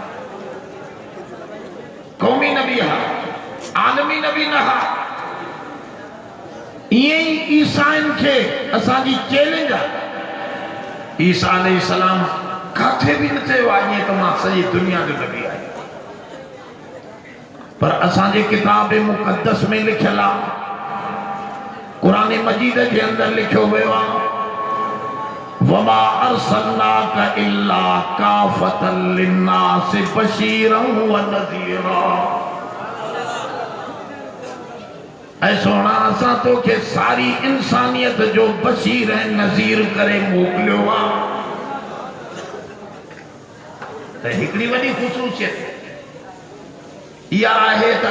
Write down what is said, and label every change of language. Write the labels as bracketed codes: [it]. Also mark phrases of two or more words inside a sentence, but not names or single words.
[sd] क़ौमी नबी हा आलमी नबी न हा ईअं ई ईसाइनि खे असांजी चैलेंज आहे ईसा अलैहिस्सलाम काथे बि न चयो आहे ईअं त मां सॼी दुनिया जो नबी आहियां पर असांजे किताब मुक़द्दस में लिखियल आहे क़ुरान मजीद के अंदर लिखियो वियो आहे [ar] وما أرسلناك إلا كافة للناس بشيرا ونذيرا [sd] ऐं सोना असां तोखे सारी इंसानियत जो बशीर ऐं नज़ीर करे मोकिलियो आहे त हिकिड़ी वॾी ख़ुशूसियत इहा आहे त